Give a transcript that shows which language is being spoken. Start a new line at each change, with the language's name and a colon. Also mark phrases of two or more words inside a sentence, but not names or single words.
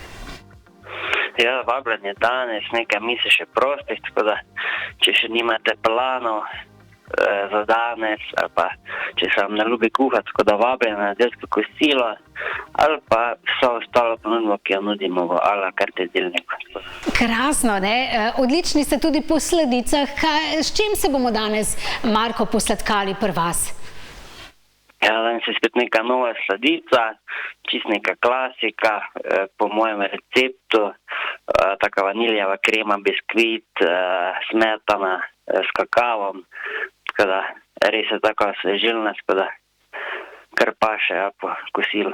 Slovenian: Ja, vabljen je danes, nekaj misli še prostih, tako da če še nimate planov za danes, ali pa če se vam ne ljubi kuhati, tako da vabljen na nedeljsko kosilo, ali pa vso ostalo ponudbo, ki jo nudimo v
French: a la carte
Slovenian: jedilniku. Krasno, ne? Odlični ste tudi po sladicah. S čim se bomo danes, Marko, posladkali pri vas? Ja, danes je spet neka nova sladica, čist neka klasika, po mojem receptu, taka vaniljeva krema, biskvit, smetana s kakavom, tako da res je tako svežilna, tako da kar paše po kosilu.